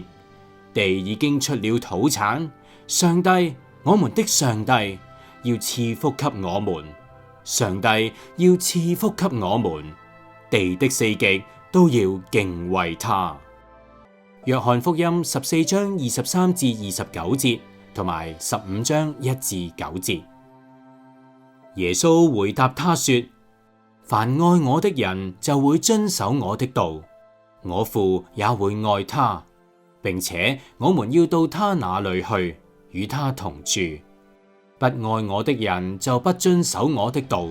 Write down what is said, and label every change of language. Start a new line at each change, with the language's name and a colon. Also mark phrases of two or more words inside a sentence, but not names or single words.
Cantonese: 地已經出了土產，上帝，我們的上帝要賜福給我們，上帝要賜福給我們，地的四極都要敬畏他。約翰福音14章23至29節，同埋15章1至9節。耶穌回答他說：凡愛我的人就會遵守我的道，我父也會愛他，並且我們要到他那裏去，與他同住。不愛我的人就不遵守我的道。